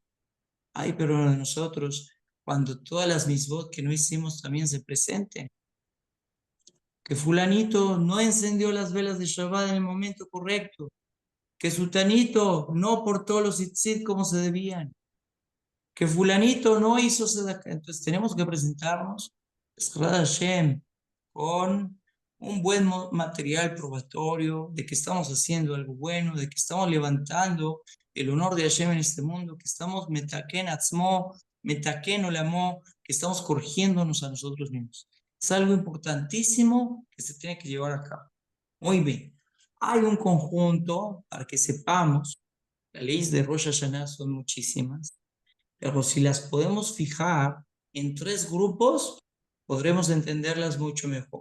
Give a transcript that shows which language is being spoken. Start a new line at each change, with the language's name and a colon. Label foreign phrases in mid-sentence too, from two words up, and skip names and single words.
Spanish: Ay, pero nosotros, cuando todas las misbot que no hicimos también se presenten, que fulanito no encendió las velas de Shabbat en el momento correcto, que sultanito no portó los tzitzit como se debían, que fulanito no hizo sedacá. Entonces tenemos que presentarnos Hashem, con un buen material probatorio de que estamos haciendo algo bueno, de que estamos levantando el honor de Hashem en este mundo, que estamos
Hebrew: מתקן עצמו מתקן עולמו,
Spanish: que estamos corrigiéndonos a nosotros mismos. Es algo importantísimo que se tiene que llevar a cabo. Muy bien. Hay un conjunto para que sepamos, las leyes de Rosh Hashanah son muchísimas, pero si las podemos fijar en tres grupos, podremos entenderlas mucho mejor.